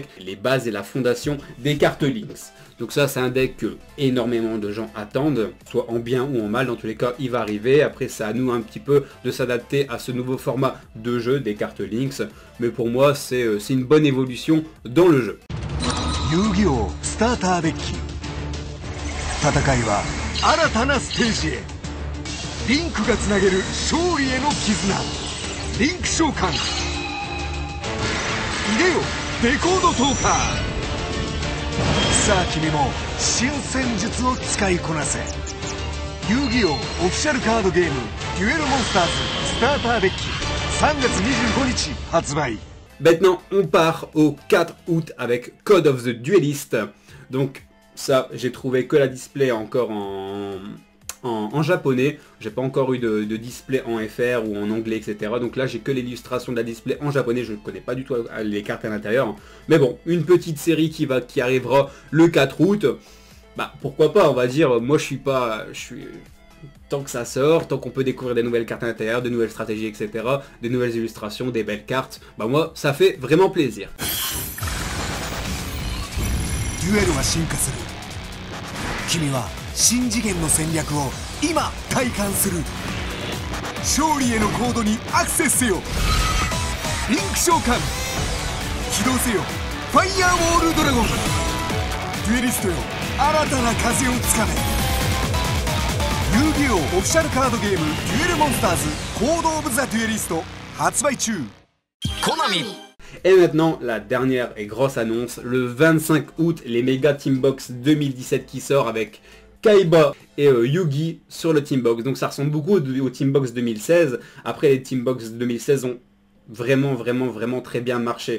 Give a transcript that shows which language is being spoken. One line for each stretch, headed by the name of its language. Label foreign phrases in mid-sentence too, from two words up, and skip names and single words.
French: Les bases et la fondation des cartes Lynx. Donc ça c'est un deck que énormément de gens attendent, soit en bien ou en mal, dans tous les cas il va arriver. Après c'est à nous un petit peu de s'adapter à ce nouveau format de jeu des cartes Lynx. Mais pour moi c'est une bonne évolution dans le jeu.
Japanese: Yu-Gi-Oh! スターターデッキ戦いは新たなステージへリンクがつなげる勝利への絆リンク召喚いでよデコードトーカーさあ君も新戦術を使いこなせ遊戯王オフィシャルカードゲームデュエルモンスターズスターターデッキ3月25日発売
French: Maintenant, on part au 4 août avec Code of the Duelist. Donc ça, j'ai trouvé que la display encore en japonais. J'ai pas encore eu de display en FR ou en anglais, etc. Donc là, j'ai que l'illustration de la display en japonais. Je ne connais pas du tout les cartes à l'intérieur. Mais bon, une petite série qui arrivera le 4 août. Bah pourquoi pas, on va dire. Moi, tant que ça sort, tant qu'on peut découvrir des nouvelles cartes à l'intérieur, de nouvelles stratégies, etc., des nouvelles illustrations, des belles cartes, bah moi, ça fait vraiment plaisir.
Japanese: Duel は進化する。君は新次元の戦略を今体感する。勝利へのコードにアクセスせよ。リンク召喚。起動せよ。ファイヤーウォールドラゴン。デュエリストよ、新たな風をつかめ。遊戯王オフィシャルカードゲームデュエルモンスターズコードオブザデュエリスト発売中。コナミ。
French: Et maintenant, la dernière et grosse annonce, le 25 août, les Mega Team Box 2017 qui sort avec Kaiba et Yugi sur le Teambox. Donc ça ressemble beaucoup au Teambox 2016. Après les Teambox 2016 ont vraiment très bien marché.